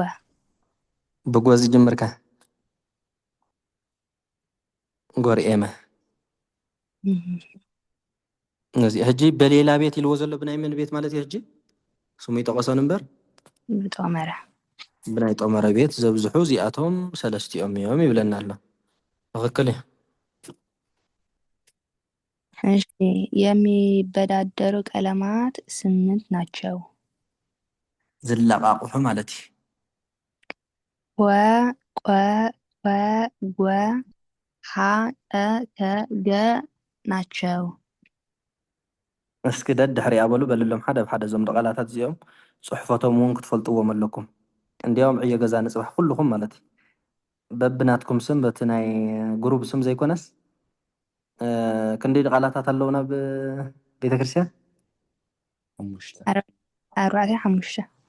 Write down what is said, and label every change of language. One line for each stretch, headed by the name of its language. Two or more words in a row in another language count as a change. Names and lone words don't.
Tigrinya: ብጎ ዝጅምርካ ጎርኤመ እዚ ሕጂ
Amharic: በሌላ ቤት
Tigrinya: ኢልዎ ዘሎ ብናይ ምን ቤት ማለት እዩ ሕጂ ስሙ ይጠቐሶን እምበር ጦመረ ብናይ ጦመረ ቤት ዘብዝሑ እዚኣቶም ሰለስቲኦም እዮም ይብለና ኣሎ ትክክል እዩ
Amharic: እሺ የሚበዳደሩ ቀለማት 8 ናቸው
Tigrinya: ዝለቃቅሑ ማለት እዩ
Amharic: ወ ቆ ወ ጎ ሀ ጠ ከ ገ ናቸው
Tigrinya: እስኪ ደድሕሪኣ በሉ በልሎም ሓደ ብሓደ እዞም ቃላታት እዚኦም ፅሑፈቶም እውን ክትፈልጥዎም ኣለኩም እንዲያውም ዕዮ ገዛ ንፅባሕ ኩልኩም ማለት እዩ በብናትኩም ስም በቲ ናይ ግሩብ ስም ዘይኮነስ ክንደይ ቃላታት ኣለውና ቤተክርስትያን 5